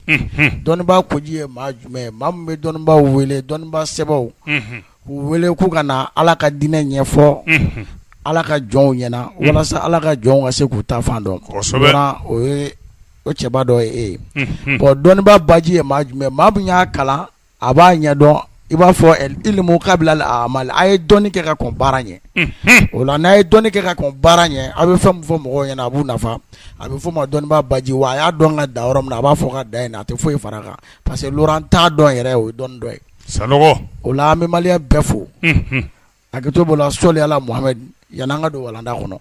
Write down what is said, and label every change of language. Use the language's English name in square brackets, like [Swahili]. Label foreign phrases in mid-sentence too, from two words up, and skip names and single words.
[Bambara] Dɔnniba koji ye maa jumɛn, maa min bɛ dɔnnibaw wele, dɔnniba sɛbɛw, k'u wele k'u ka na Ala ka diinɛ ɲɛfɔ Ala ka jɔnw ɲɛna walasa Ala ka jɔnw ka se k'u ta fan dɔn. O ye o cɛba dɔ ye e ye. Bon dɔnniba baji ye maa jumɛn, maa min y'a kalan a b'a ɲɛdɔn, i b'a fɔ [Arabic] علم قبل العمل, [Bambara] a ye dɔnni kɛ ka kɔn baara ɲɛ. O la n'a ye dɔnni kɛ ka kɔn baara ɲɛ, a bɛ fɛn min fɔ mɔgɔw ɲɛna a b'u nafa, a bɛ fɔ ma dɔnniba baji, wa a y'a dɔn ka da yɔrɔ min na a b'a fɔ ka da yen a tɛ foyi fara kan, [French] parce que [Bambara] Laurent t'a dɔn yɛrɛ, o ye dɔnni dɔ ye. Sanogo o la an bɛ maliyɛn bɛɛ fo, hakɛto b'o la, [Arabic] صلى على محمد, [Bambara] yan'an ka don walanda kɔnɔ.